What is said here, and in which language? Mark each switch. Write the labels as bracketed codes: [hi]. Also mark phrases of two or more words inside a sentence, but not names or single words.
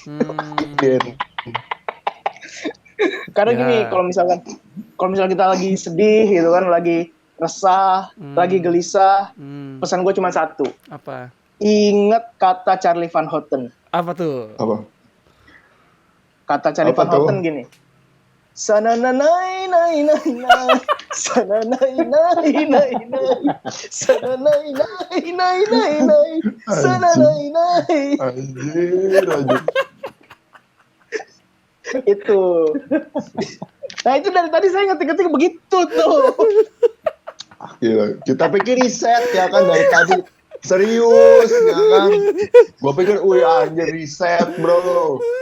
[id] Karena gini, kalau misalnya kita lagi sedih gitu kan, lagi resah, lagi gelisah, pesan gue cuma satu. Apa? Ingat kata Charlie Van Houten. Apa tuh? Apa? Kata Charlie Van Houten gini. Sananai nai nai nai, sananai nai nai nai, sananai nai nai nai nai, sananai nai. Anjir. Itu. Nah itu dari tadi saya ngetik-ngetik begitu tuh. Gila. Kita pikir riset ya kan dari tadi. Serius ya kan. Gue pikir anjir riset bro.